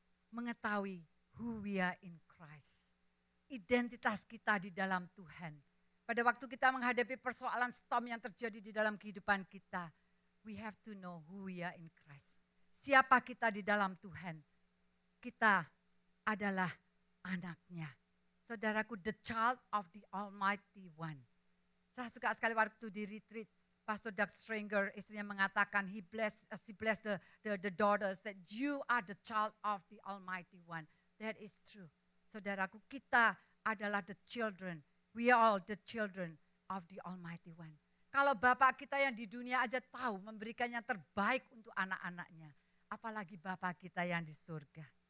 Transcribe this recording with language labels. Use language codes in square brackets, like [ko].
[en] Mengetahui who we are in Christ. [id] Identitas kita di dalam Tuhan. Pada waktu kita menghadapi persoalan storm yang terjadi di dalam kehidupan kita, [en] we have to know who we are in Christ. [id] Siapa kita di dalam Tuhan? Kita adalah anaknya. [en] Saudaraku, the child of the Almighty One. [id] Saya suka sekali waktu di retreat, Pastor Doug Stranger, istrinya mengatakan, [en] he blessed the daughters that you are the child of the Almighty One. That is true. [id] Saudaraku, kita adalah [en] the children. We are all the children of the Almighty One. [id] Kalau Bapak kita yang di dunia aja tahu memberikan yang terbaik untuk anak-anaknya, apalagi Bapak kita yang di surga.